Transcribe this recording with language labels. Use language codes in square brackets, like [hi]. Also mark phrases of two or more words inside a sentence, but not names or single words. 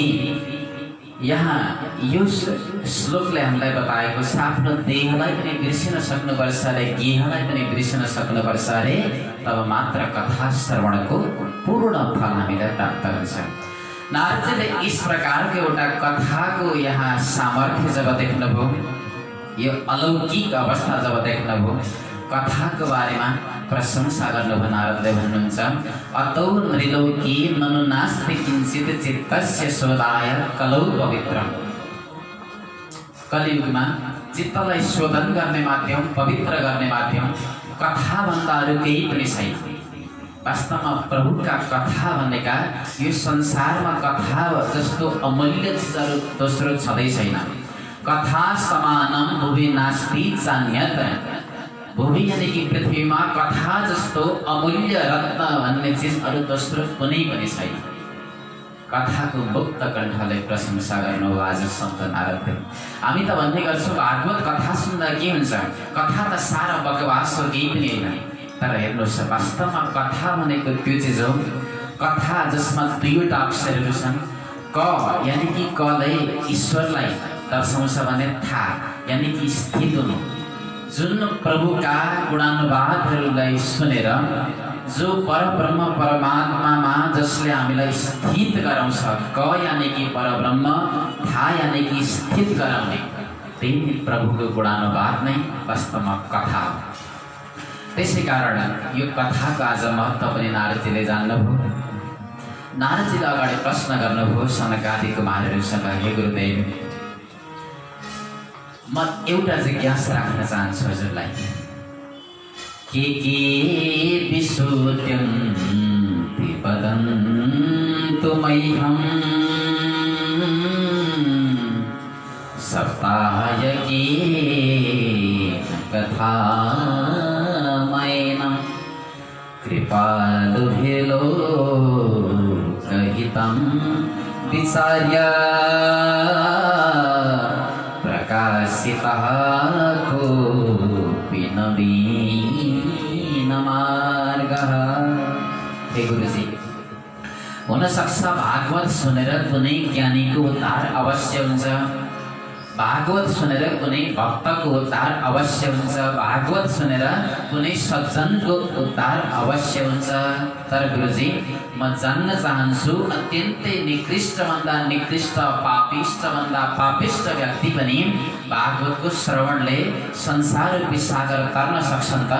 [ne] यहाँ यो श्लोकले हामीलाई बताएको छ, आफ्नो देहलाई पनि बिर्सिन सक्नुपर्छ अरे, गेहलाई पनि बिर्सिन सक्नुपर्छ अरे, तब मात्र कथा श्रवणको पूर्ण फल हामीलाई प्राप्त हुन्छ। नारदजीले इस प्रकारको एउटा कथाको यहाँ सामर्थ्य जब देख्नुभयो, यो अलौकिक अवस्था जब देख्नुभयो, कथाको बारेमा प्रशंसा गर्नुभयो। नारदले भन्नुहुन्छ, [sa] अतौ नृलोकी ननु नास्ति किञ्चित् चित्तस्य शोधाय कलौ पवित्रम्। [ne] कलियुगमा चित्तलाई शोधन गर्ने माध्यम, पवित्र गर्ने माध्यम कथाभन्दा अरू केही पनि छैन। वास्तवमा प्रभुका कथा भनेका यो संसारमा कथा जस्तो अमूल्य चिजहरू दोस्रो छँदै छैन। [sa] कथा समानम भुवि नास्ति चान्यत। [ne] भूमि यानी कि पृथ्वीमा कथा जस्तो अमूल्य रत्न भन्ने चिज अरू दोस्रो कुनै पनि छैन। कथाको मुक्त कण्ठले प्रशंसा गर्नु आज सन्त नारदले। हामी त भन्ने गर्छौँ भागवत कथा सुन्दा के हुन्छ, कथा त सारा बकवास हो, केही पनि होइन। तर हेर्नुहोस्, वास्तवमा कथा भनेको त्यो चिज हो, कथा जसमा 2वटा अक्षरहरू छन्, क यानी कि कले ईश्वरलाई दर्शाउँछ भने था यानी कि स्थित हुनु। जुन प्रभुका गुणानुवादहरूलाई सुनेर जो परब्रह्म परमात्मामा जसले हामीलाई स्थित गराउँछ, क यानी कि परब्रह्म, था यानी कि स्थित गराउने, त्यही प्रभुको गुणानुवाद नै वास्तवमा कथा हो। त्यसै कारण यो कथाको आज महत्त्व पनि नारदजीले जान्नुभयो। नारदजीले अगाडि प्रश्न गर्नुभयो सनकादि कुमारहरूसँग, हे गुरुदेव, म एउटा जिज्ञासा राख्न चाहन्छु हजुरलाई। [sa] के विशुद्ध्यन्ति वदन्तु मह्यम् सप्ताहयज्ञेन कथामयेन कृपालुभिर्लोकहितं विचार्य प्रकाशितः कोऽपि नवीनमार्गः। [ne] हे गुरुजी, हुनसक्छ भागवत सुनेर कुनै ज्ञानीको उद्धार अवश्य हुन्छ, भागवत सुनेर कुनै भक्तको उद्धार अवश्य हुन्छ, भागवत सुनेर कुनै सज्जनको उद्धार अवश्य हुन्छ। तर गुरुजी, म जान्न चाहन्छु अत्यन्तै निकृष्टभन्दा निकृष्ट, पापिष्टभन्दा पापिष्ट व्यक्ति पनि भागवतको श्रवणले संसार रूपी सागर तर्न सक्छन् त?